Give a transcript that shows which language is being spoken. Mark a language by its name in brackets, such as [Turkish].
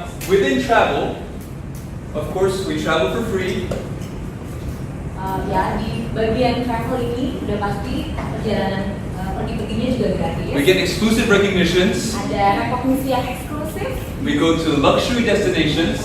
[English] within travel, of course, we travel for free. [Indonesian] Ya, di bagian travel ini udah pasti perjalanan pergi-perginya juga gratis. [English] We get exclusive recognitions. [Indonesian] Ada rekognisi yang eksklusif, [English] We go to luxury destinations.